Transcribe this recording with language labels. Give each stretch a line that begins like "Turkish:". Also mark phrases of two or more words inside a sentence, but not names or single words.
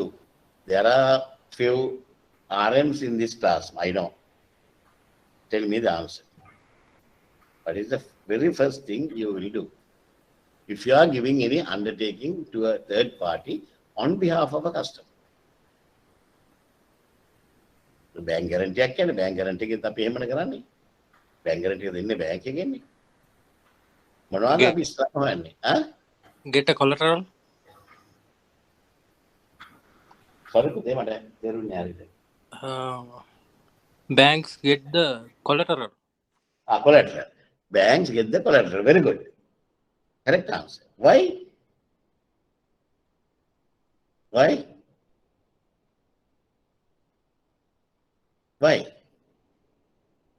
English: There are few RMs in this class, I know. Tell me the answer. What is the very first thing you will do? If you are giving any undertaking to a third party on behalf of a customer. The bank guarantee
Sinhala: එකක්
English: bank guarantee
Sinhala: එකෙත් අපි එහෙමද කරන්නේ?
English: bank guarantee
Sinhala: එක දෙන්නේ bank එකෙන්නේ. මොනවද අපි ඉස්සරහ හොයන්නේ?
English: Get a collateral.
Sinhala: Sorry පුතේ මට තේරුන්නේ නැහැ හරියට.
English: Banks get the collateral. Collateral. Banks get the collateral. Very good. Correct answer. Why? Why? Why?